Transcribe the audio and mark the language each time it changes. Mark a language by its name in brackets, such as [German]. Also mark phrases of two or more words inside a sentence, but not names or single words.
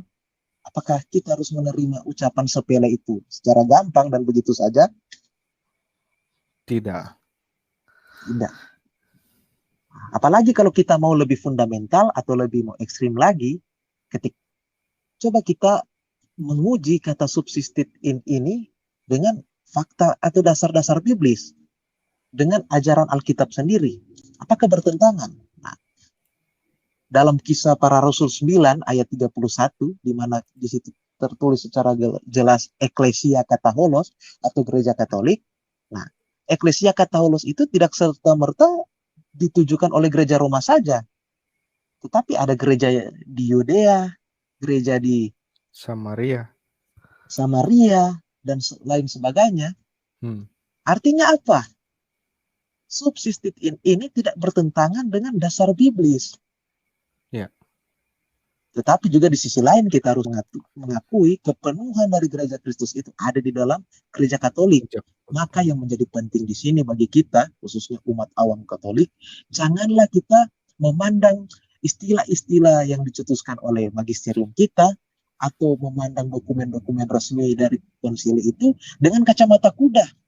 [Indonesian] Apakah kita harus menerima ucapan sepele itu secara gampang dan begitu saja? Tidak. Apalagi kalau kita mau lebih fundamental atau lebih mau ekstrim lagi, coba kita menguji kata [Latin] subsistit in [Indonesian] ini dengan fakta atau dasar-dasar biblis, dengan ajaran Alkitab sendiri. Apakah bertentangan? Nah, dalam Kisah Para Rasul 9 ayat 31, di mana di situ tertulis secara jelas [Greek] ἐκκλησία καθ' ὅλης [Indonesian] atau gereja Katolik. Nah, [Greek] ἐκκλησία καθ' ὅλης [Indonesian] itu tidak serta-merta ditujukan oleh gereja Roma saja. Tetapi ada gereja di Yudea, gereja di Samaria, dan lain sebagainya. Artinya apa? [Latin] Subsistit in [Indonesian] ini tidak bertentangan dengan dasar biblis. Ya. Tetapi juga di sisi lain kita harus mengakui kepenuhan dari gereja Kristus itu ada di dalam gereja Katolik. Maka yang menjadi penting di sini bagi kita, khususnya umat awam Katolik, janganlah kita memandang istilah-istilah yang dicetuskan oleh magisterium kita atau memandang dokumen-dokumen resmi dari konsili itu dengan kacamata kuda.